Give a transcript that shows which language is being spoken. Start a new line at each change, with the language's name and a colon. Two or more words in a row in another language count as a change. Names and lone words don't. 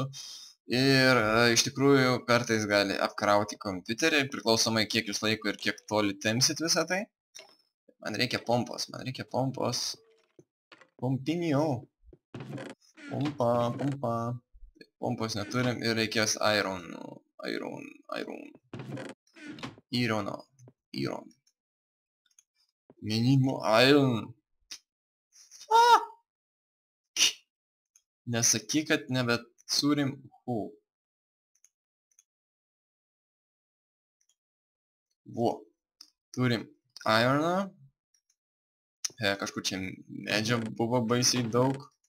Lithuanian: Ir iš tikrųjų kartais gali apkrauti kompiuterį, priklausomai kiek jūs laiko ir kiek toli tempsit visą tai. Man reikia pompos. Pompinio. Pompa. Pompos neturim ir reikės iron.
English: We need more iron.
Lithuanian: Nesakyk, kad nebeturim. Turim ironą. Kažkur čia medžio buvo baisiai daug.